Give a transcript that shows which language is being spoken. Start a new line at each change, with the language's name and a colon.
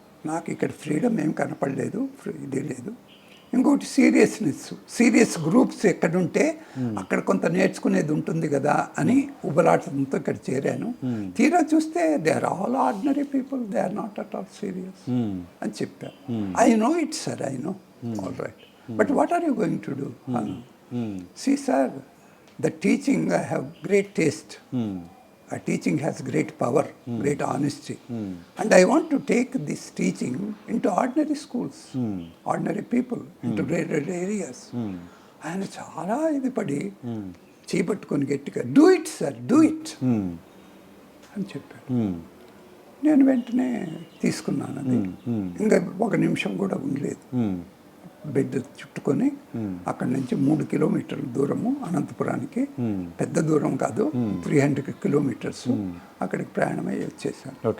Telugu: నాకు ఇక్కడ ఫ్రీడమ్ ఏం కనపడలేదు, ఇది లేదు. ఇంకోటి సీరియస్ గ్రూప్స్ ఎక్కడుంటే అక్కడ కొంత నేర్చుకునేది ఉంటుంది కదా అని ఉబలాటంతో ఇక్కడ చేరాను. తీరా చూస్తే
English: they are all ordinary people, they are not at all serious
Telugu: అని చెప్పాను.
English: I know it sir, I know, all right, but what are you going to do? See sir, the teaching I have great taste. Teaching has great power, great honesty. And I want to take this teaching into ordinary schools, ordinary people, into rural areas.
Telugu: ఆయన చాలా ఇది పడి చేపట్టుకొని గట్టిగా
English: do it sir, do it
Telugu: అని చెప్పాడు. నేను వెంటనే తీసుకున్నాను అది. ఇంకా ఒక నిమిషం కూడా ఉండలేదు. బెడ్ చుట్టుకొని అక్కడి నుంచి 3 కిలోమీటర్ల దూరము అనంతపురానికి, పెద్ద దూరం కాదు, 300 కిలోమీటర్స్ అక్కడికి ప్రయాణమై వచ్చేసాను.